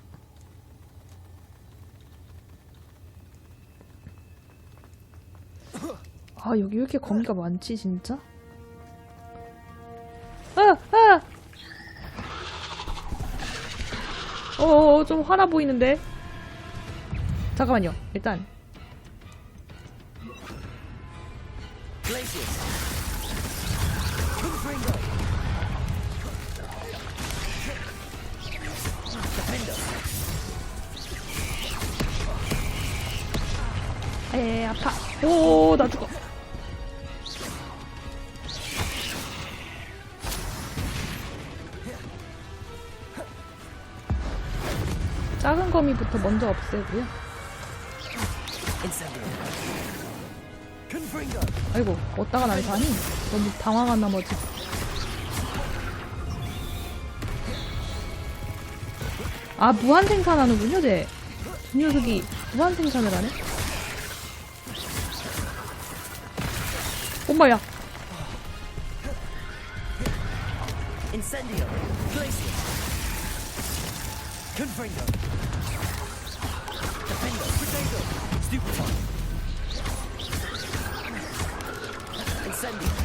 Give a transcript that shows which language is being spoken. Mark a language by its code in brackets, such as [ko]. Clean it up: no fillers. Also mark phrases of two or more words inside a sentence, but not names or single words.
[ko] 아, 여기 왜 이렇게 거미가 많지, 진짜? 좀 화나 보이는데? 잠깐만요, 일단. Glacius. Confringo. Defender. 에, 아파. 오, 나 죽어. 작은 거미부터 먼저 없애고요. Incendio. Confringo. 아이고, 어디다가 날 가니? 너무 당황한 나머지. 아, 무한 생산하는군요, 쟤. 이 녀석이 무한 생산을 하네? 엄마야. Incendio. Glacius. Confringo. Defender. Potato. Stupefy. Incendio.